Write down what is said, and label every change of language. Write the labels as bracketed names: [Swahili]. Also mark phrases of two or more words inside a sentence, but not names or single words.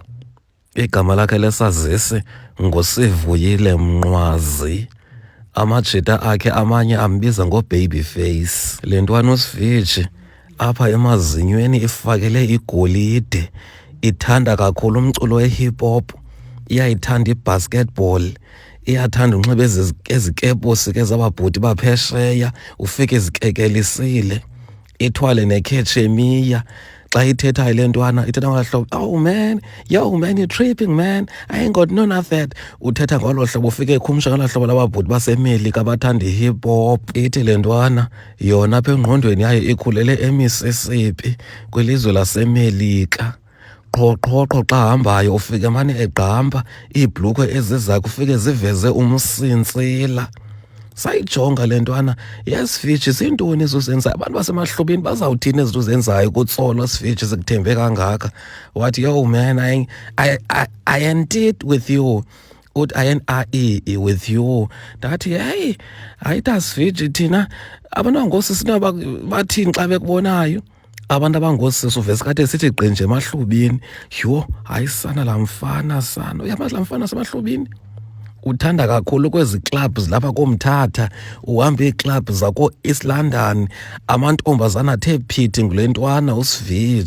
[Xhosa] Igama lakhe lesazisi nguSivuyile Mnqwazi. Amajita akhe amanye ambiza ngoBabyface. Le ntwana uSivij apha emazinyweni ifakele igolide, ithanda kakhulu umculo we-hip hop, iyayithanda i-basketball, iyathanda unxiba ezikepusi ke zababhuti baphesheya ufike izikekelisile, ithwale nekhetsemiya. Xa ithetha le ntwana ithetha ngolo hlobo, [English] oh man, yo man, you're tripping man, I ain't got none of that. [Xhosa] Uthetha ngolo hlobo ufike ekhumsha ngolo hlobo lababhuti basemelika abathanda i-hip hop. Ithi le ntwana yona apha engqondweni yayo ikhulele eMississippi kwilizwe lasemelika. Qho xa hambayo ufike emane egqamba iibhlukhwe ezizakhe ufike ziveze umsintsila. Sayijonga le ntwana, yesiviji zintoni ezuzenzayo, abantu basemahlubini bazawuthini ezinto uzenzayo kutsolo siviji zikuthembe kangaka. Wathi, [English] yo man, I ain't it with you. [Xhosa] Uthi [English] I with you. [Xhosa] Ndathi hey, hayi Tasvij, thina abantu abangoosisi bathini xa bekubonayo? Abantu abangoosisi uvese kade sithi gqinje emahlubini. Yho, hayi sana laa mfana sana, uyamazi laa mfana semahlubini? Uthanda kakhulu kwezi clubs lapha koMthatha, uhamba iiklabhu zako-East London, amantombazana athe phithi ngule ntwana uSivij.